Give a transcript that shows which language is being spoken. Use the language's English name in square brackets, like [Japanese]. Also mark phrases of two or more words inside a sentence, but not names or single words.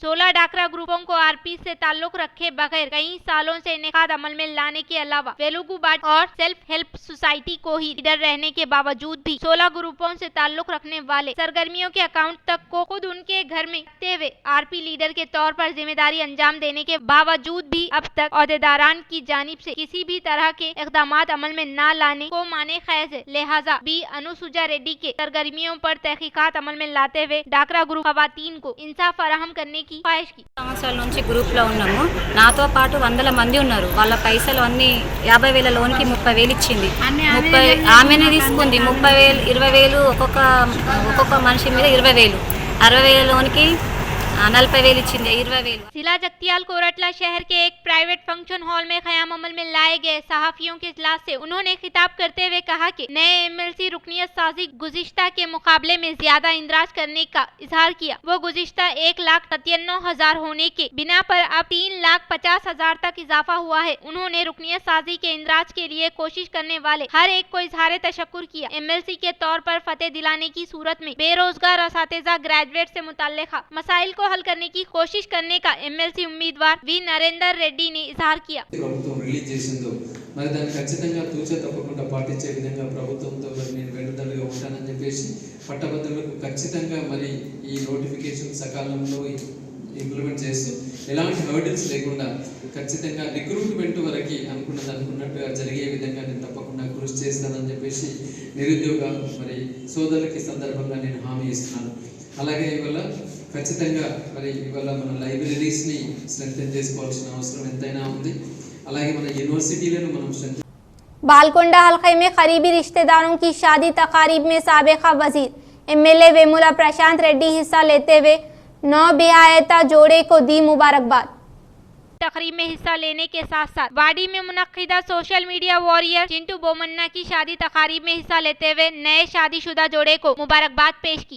[Urdu] 16 ڈاکرا گروپوں کو آر پی سے تعلق رکھے بغیر کئی سالوں سے انعقاد عمل میں لانے کے علاوہ ویلوگو باٹ اور [English] self help society [Urdu] کو ہی لیڈر رہنے کے باوجود بھی 16 گروپوں سے تعلق رکھنے والے سرگرمیوں کے اکاؤنٹ تک کو خود ان کے گھر میں رکھتے ہوئے آر پی لیڈر کے طور پر ذمہ داری انجام دینے کے باوجود بھی اب تک عہدیداران کی جانب سے کسی بھی طرح کے اقدامات عمل میں نہ لانے کو معنی خیز ہے. لہٰذا بی انوسوجا ریڈی کے سرگرمیوں پر تحقیقات عمل میں لاتے ہوئے ڈاکرا گروپ خواتین کو انصاف فراہم کرنے کی خواہش کی. [Telugu] సంవత్సరాల నుంచి గ్రూప్లో ఉన్నాము. నాతో పాటు 100 మంది ఉన్నారు. వాళ్ళ పైసలు అన్ని 50,000 లోన్కి 30,000 ఇచ్చింది. 30 ఆమెనే తీసుకుంది. 30,000 20,000 ఒక్కొక్క మనిషి మీద 20,000 60,000 లోన్కి 40,000 ఇచ్చింది. 20,000 [Urdu] ضلع جگتیال کورٹلہ شہر کے ایک [English] private function hall [Urdu] میں قیام عمل میں لائے گئے صحافیوں کے اجلاس سے انہوں نے خطاب کرتے ہوئے کہا کہ نئے ایم ایل سی رکنیت سازی گزشتہ کے مقابلے میں زیادہ اندراج کرنے کا اظہار کیا. وہ گزشتہ 1,97,000 ہونے کی بنا پر اب 3,50,000 تک اضافہ ہوا ہے. انہوں نے رکنیت سازی کے اندراج کے لیے کوشش کرنے والے ہر ایک کو اظہار تشکر کیا. ایم ایل سی کے طور پر فتح دلانے کی صورت میں بے روزگار اساتذہ گریجویٹ سے متعلقہ مسائل کو حل کرنے کی کوشش کرنے کا ایم ایل سی امیدوار وی نریندر ریڈی نے اظہار کیا. [Telugu] ప్రభుత్వం రిలీజ్ చేసిందో మరి దాన్ని ఖచ్చితంగా తూచా తప్పకుండా పాటించే విధంగా ప్రభుత్వంతో మరి నేను వెంటదలుగా ఉంటానని చెప్పేసి పట్టభద్రులకు ఖచ్చితంగా మరి ఈ నోటిఫికేషన్ సకాలంలో ఇంప్లిమెంట్ చేస్తూ ఎలాంటి హర్డిల్స్ లేకుండా ఖచ్చితంగా రిక్రూట్మెంట్ వరకు అనుకున్నట్టుగా జరిగే విధంగా నేను తప్పకుండా కృషి చేస్తానని చెప్పేసి నిరుద్యోగ మరి సోదరులకి సందర్భంగా నేను హామీ ఇస్తున్నాను. అలాగే ఇవాళ ఖచ్చితంగా మరి ఇవాళ మన లైబ్రరీస్ని స్ట్రెంథెన్ చేసుకోవాల్సిన అవసరం ఎంతైనా ఉంది. అలాగే మన యూనివర్సిటీలను మనం స్ట్రెంథెన్ [Urdu] بالکونڈہ حلقے میں قریبی رشتہ داروں کی شادی تقاریب میں سابقہ وزیر ایم ایل اے ویمولا پرشانت ریڈی حصہ لیتے ہوئے 9 بیاہتا جوڑے کو دی مبارکباد. تقریب میں حصہ لینے کے ساتھ ساتھ واڈی میں منعقدہ [English] social media warrior [Urdu] چنٹو بومنا کی شادی تقاریب میں حصہ لیتے ہوئے نئے شادی شدہ جوڑے کو مبارکباد پیش کی.